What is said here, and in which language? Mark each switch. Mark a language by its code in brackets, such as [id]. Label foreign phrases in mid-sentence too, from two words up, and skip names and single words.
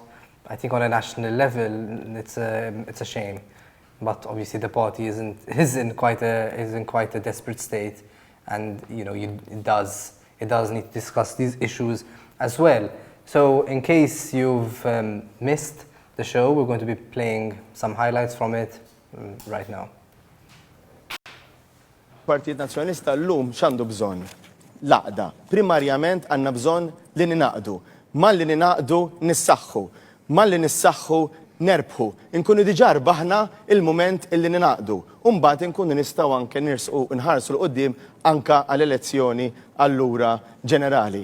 [en] I think on a national level, it's a shame, but obviously the party is in quite a desperate state, and it does need to discuss these issues as well. So in case you've missed the show, we're going to be playing some highlights from it right now. [mt] Partit Nazzjonalista llum x'għandu bżonn? Laqda. Primarjament għandna bżonn li ninaqdu. Malli ninaqdu nissaħħu. Malli nissaħħu nerbħu. Inkunu diġà rbaħna il-mument illi ninaqdu. U mbagħad inkunu nistgħu anke nħarsu l qudiem anke għall-elezzjoni allura ġenerali.